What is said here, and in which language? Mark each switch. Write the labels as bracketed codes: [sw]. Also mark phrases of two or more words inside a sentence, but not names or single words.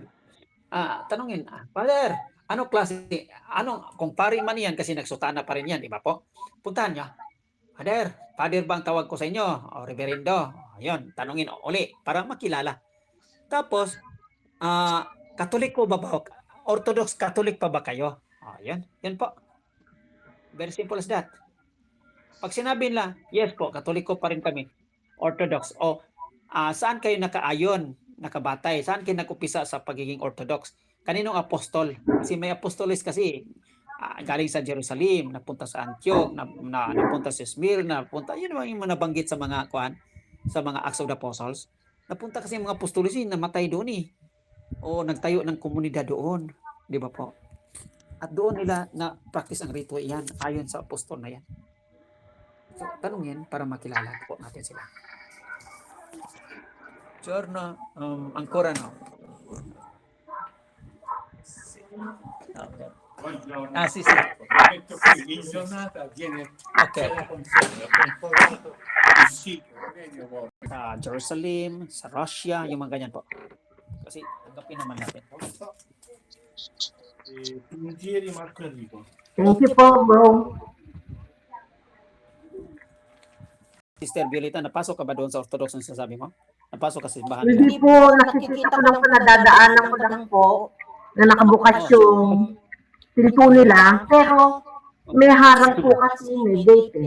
[tl] Tanungin, Father, ano klase, kung pari man yan, kasi nagsutana pa rin yan, di ba po? Puntahan niya, Father ba ang tawag ko sa inyo? O Reverendo? Ayun, tanungin uli, para makilala. Tapos, Katoliko ba ba? [en] Orthodox Catholic [tl] pa ba kayo? Ayun, yan po. [en] Very simple as that. [tl] Pag sinabi nila, yes po, Katoliko pa rin kami. Orthodox. O, saan kayo nakaayon, nakabatay? Saan kayo nakupisa sa pagiging Orthodox? Kaninong apostol? Kasi may apostoles kasi galing sa Jerusalem, napunta sa Antioch, napunta sa Smyrna, napunta, yun yung nabanggit sa mga sa mga Acts of the Apostles. Napunta kasi yung mga apostoles, namatay doon eh. O nagtayo ng komunidad doon. Di ba po? At doon nila na practice ang ritual yan, ayon sa apostol na yan. So, tanungin para makilala po natin sila. [it] Giorno, ancora no. Sì, sì. In giornata viene Okay. la consegna, controllato il sito medio volte. [tl] Sa Jerusalem, sa Russia, yung mga ganyan po. Kasi tanggapin naman natin. Puntieri Marco Enrico. [en] Thank you po, bro. [tl] Sister Violeta, napasok ka ba doon sa Orthodox na sinasabi mo? Napasok ka sa simbahan? Hindi po, nakikita ko lang po, nadadaanan ko lang po na nakabukas yung pinto nila. Pero may harang po kasi may gate eh.